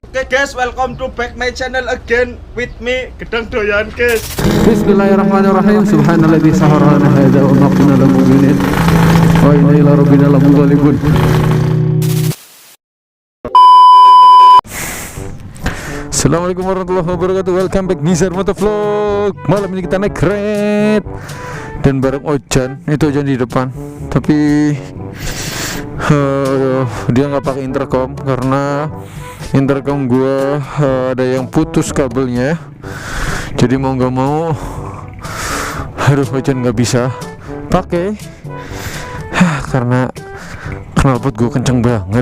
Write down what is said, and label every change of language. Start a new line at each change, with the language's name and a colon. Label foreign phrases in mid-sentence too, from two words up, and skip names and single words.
English: guys, welcome to back my channel again with me Gedang Doyan guys.
Arabic: بسم الله الرحمن الرحيم. سبحان الذي سخر لنا هذا وما كنا له مقرنين وإنا إلى ربنا لمنقلبون. السلام عليكم ورحمة الله وبركاته.
English: Welcome back Nizar Motovlog.
Indonesian: Malam ini kita naik kereta dan bareng Ojan. Itu Ojan di depan. Tapi dia nggak pakai intercom karena intercom gua ada yang putus kabelnya. Jadi mau nggak mau, Ojan nggak bisa pakai karena knalpot gua kenceng banget.